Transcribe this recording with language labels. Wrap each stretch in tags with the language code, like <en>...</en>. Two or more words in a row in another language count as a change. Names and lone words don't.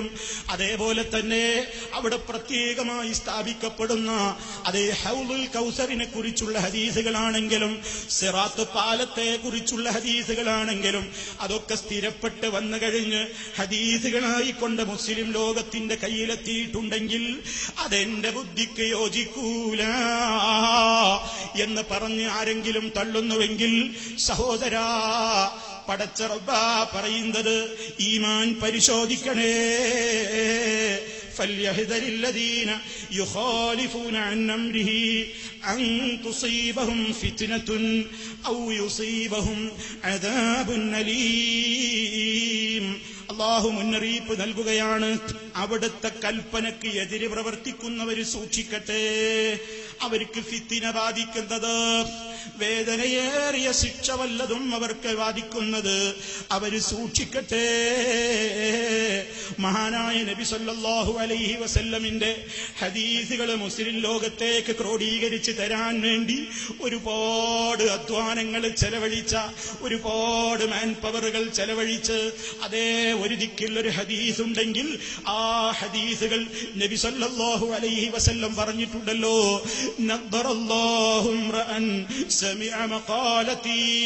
<ml>അതേപോലെ തന്നെ അവിടെ പ്രത്യേകമായി സ്ഥാപിക്കപ്പെടുന്ന അതേ ഹൗലുൽ കൗസറിനെ കുറിച്ചുള്ള ഹദീസുകളാണെങ്കിലും, സിറാത്ത് പാലത്തെ കുറിച്ചുള്ള ഹദീസുകളാണെങ്കിലും, അതൊക്കെ സ്ഥിരപ്പെട്ട് വന്നു കഴിഞ്ഞ് ഹദീസുകളായിക്കൊണ്ട് മുസ്ലിം ലോകത്തിന്റെ കയ്യിലെത്തിയിട്ടുണ്ടെങ്കിൽ അതെന്റെ ബുദ്ധിക്ക് യോജിക്കും എന്ന് പറഞ്ഞ് ആരെങ്കിലും തള്ളുന്നുവെങ്കിൽ, സഹോദരാ, പടച്ച റബ്ബാ പറയുന്നത് ഈമാൻ പരിശോധിക്കണേ.</ml> <ar>فليحذر الذين يخالفون عن أمره أن تصيبهم فتنة أو يصيبهم عذاب أليم.</ar> <ml>അള്ളാഹു മുന്നറിയിപ്പ് നൽകുകയാണ്, അവിടുത്തെ കൽപ്പനയ്ക്ക് എതിര് പ്രവർത്തിക്കുന്നവർ സൂക്ഷിക്കട്ടെ. അവർക്ക് ഫിത്തിന ബാധിക്കുന്നത്, വേദനയേറിയ ശിക്ഷ വല്ലതും അവർക്ക് ബാധിക്കുന്നത് അവര് സൂക്ഷിക്കട്ടെ. മഹാനായ നബി</ml> <ar>صلى الله عليه وسلم</ar> <ml>ഹദീസുകൾ മുസ്ലിം ലോകത്തേക്ക് ക്രോഡീകരിച്ച് തരാൻ വേണ്ടി ഒരുപാട് അധ്വാനങ്ങൾ ചെലവഴിച്ച, ഒരുപാട്</ml> <en>man powers</en> <ml>ചെലവഴിച്ച്, അതേ ഒരു ദിക്കിൽ ഒരു ഹദീസ് ഉണ്ടെങ്കിൽ ആ ഹദീസുകൾ നബി</ml> <ar>صلى الله عليه وسلم</ar> <ml>പറഞ്ഞിട്ടുണ്ടല്ലോ,</ml> <ar>نضر الله امرأ سمع مقالتي.</ar>